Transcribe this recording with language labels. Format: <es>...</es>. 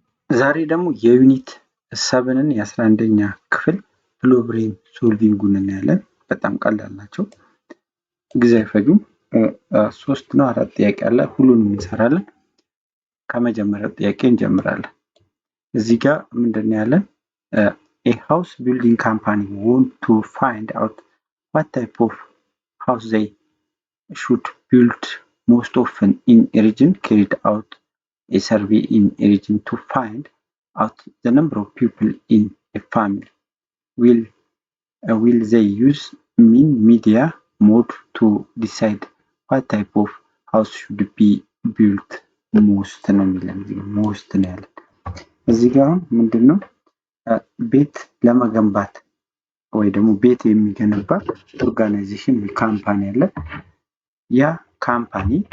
<am>ዛሬ ደግሞ የዩኒት 7ን የ11ኛ ክፍል ፕሮብሌም ሶልቪንጉን እናያለን። በጣም ቀላል ናቸው፣ ጊዜ አይፈጁም። 3 ነው 4 ጥያቄ አለ፣ ሁሉንም እንሰራለን። ከመጀመሪያው ጥያቄ እንጀምራለን። እዚህ ጋር ምንድነው ያለን?</am> <en>a house building company want to find out what type of house they should build most often in a region. Carried out a survey in a region to find out the number of people in a family. Will they use mean media mode to decide what type of house should be built most</en> <am>ነው የሚለን። most ነው ያለን። እዚህ ጋር ምንድነው ቤት ለመገንባት ወይ ደግሞ ቤት የሚገነባ ኦርጋናይዜሽን ወይ ካምፓኒ አለ። ያ ካምፓኒ</am>